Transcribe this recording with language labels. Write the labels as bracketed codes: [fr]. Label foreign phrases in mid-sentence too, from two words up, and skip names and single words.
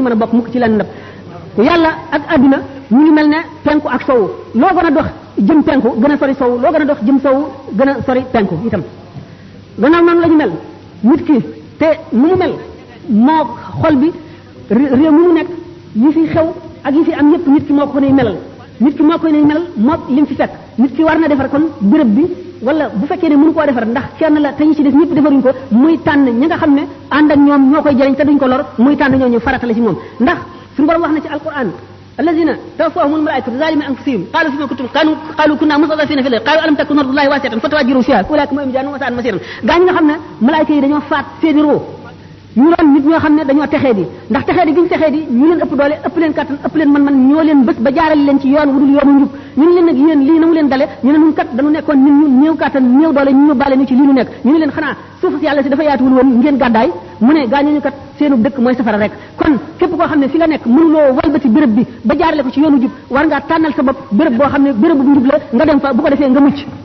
[wo] mën a bokk mukk ci lenn ndab yàlla ak adduna ñu ngi mel ne penku ak sowu loo gën a dox jëm penku gën a sori sowu loo gën a dox jëm sowu gën a sori penku itam gannaaw noonu la ñu mel nit ki te nu mu mel moo xol bi réew mu nekk yi fi xew ak yi fi am yépp nit ki moo ko nay melal nit ki moo koy nay melal moo lim fi fekk nit ki war na defar kon béréb bi wala bu fekkee ne mënu koo defar ndax kenn la te ñi ci des ñëpp defaruñ ko muy tànn ñi nga xam ne ànd ak ñoom ñoo koy jëriñ te duñ ko lor muy tànn ñooñu farata la ci moom ndax suñu borom wax na ci alquran [ar] الذين توفاهم الملائكة ظالمي أنفسهم قالوا فيم كنتم قالوا كنا مستضعفين في الأرض قالوا ألم تكن أرض الله واسعة فتهاجروا فيها أولئك ما جهنم وساءت مصيرا [wo] gaañ nga xam ne malaayika yi dañoo faat seeni roo ñu doon nit ñoo xam ne dañoo texee di ndax texee di gi ñu texee di ñu leen ëpp doole ëpp leen kattan ëpp leen man ñoo leen bés ba jaarale leen ci yoon wudul yoonu njub ñu ne leen nag yéen lii na mu leen dale ñu ne ñun kat dañu nekkoon nit ñu néew kattan néew doole ñu bàale ñu ci lii ñu nekk ñu ne leen xanaa suuf si yàlla si dafa yaatuwul woon ngeen gàddaay mu ne gaañooñu kat seenu dëkk mooy safara rek kon képp koo xam ne fi nga nekk mënuloo walbati béréb bi ba jaarale ko ci yoonu jub war ngaa tànnal sa bopp béréb boo xam ne béréb bu njub la nga dem fa bu ko defee nga mucc